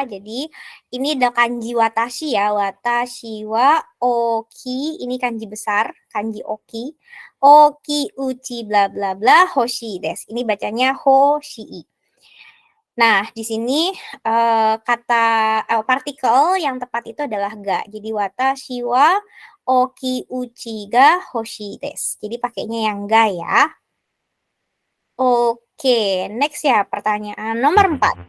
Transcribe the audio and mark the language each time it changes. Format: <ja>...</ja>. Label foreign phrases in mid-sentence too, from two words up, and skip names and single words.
<id>Jadi ini ada kanji watashi ya.</id> <ja>私は大きい,</ja> <id>ini kanji besar, kanji oki.</id> <ja>大きい家 bla bla bla 欲しいです.</ja> <id>Ini bacanya hoshii. Nah, di sini kata partikel yang tepat itu adalah ga.</id> <ja>Jadi 私は大きい家が欲しいです.</ja> <id>Jadi pakainya yang ga ya. Oke, next ya pertanyaan nomor 4.</id>